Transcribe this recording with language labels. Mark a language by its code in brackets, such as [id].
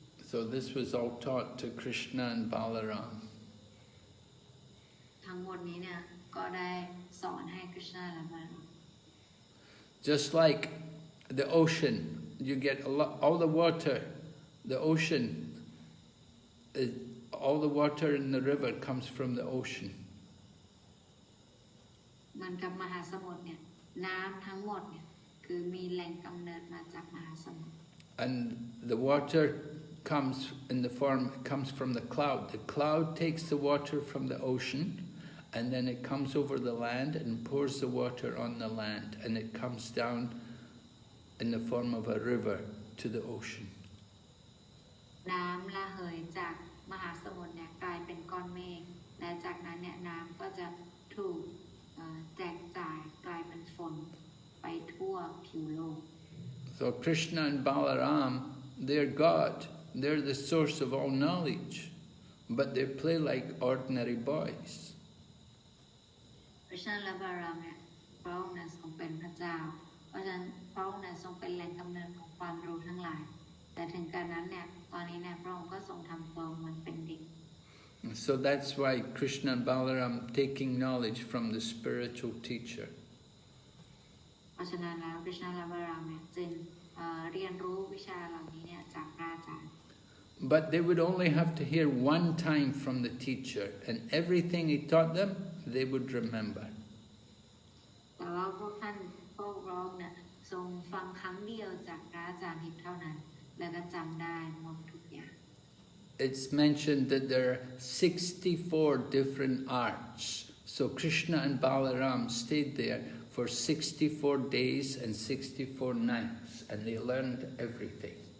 [en] So this was all taught to Krishna and Balaram. [th] ทั้งหมดนี้เนี่ยก็ได้สอนให้คริชนาและบาลาม [en] Just like the ocean, you get all the water. The ocean, all the water in the river comes from the ocean. [th] มันกับมหาสมุทรเนี่ยน้ำทั้งหมดเนี่ยคือมีแหล่งกำเนิดมาจากมหาสมุทร [en] And the water comes from the cloud. The cloud takes the water from the ocean, and then it comes over the land and pours the water on the land, and it comes down in the form of a river to the ocean. [th] น้ำระเหยจากมหาสมุทรเนี่ยกลายเป็นก้อนเมฆและจากนั้นเนี่ยน้ำก็จะถูกแจกจ่ายกลายเป็นฝนไปทั่วผิวโลก [en] So Krishna and Balaram, they're God. They're the source of all knowledge, but they play like ordinary boys. [th] พระชาและบารามเนี่ยพระองค์นั้นทรงเป็นพระเจ้าเพราะฉะนั้นพระองค์นั้นทรงเป็นแหล่งกำเนิดของความรู้ทั้งหลายแต่ถึงกระนั้นเนี่ยตอนนี้เนี่ยพระองค์ก็ทรงทำตัวเหมือนเป็นเด็ก [en] So that's why Krishna and Balaram taking knowledge from the spiritual teacher. [th] เพราะฉะนั้นแล้วคริชนาและบารามเนี่ยจึงเรียนรู้วิชาเหล่านี้เนี่ยจากพระอาจารย์ [en] But they would only have to hear one time from the teacher, and everything he taught them, they would remember. [th] แต่ว่าพวกร้องเนี่ยทรงฟังครั้งเดียวจากพระอาจารย์เท่านั้นแล้วก็จำได้หมดทุกอย่าง [en] It's mentioned that there are 64 different arts. So Krishna and Balaram stayed there for 64 days and 64 nights, and they learned everything.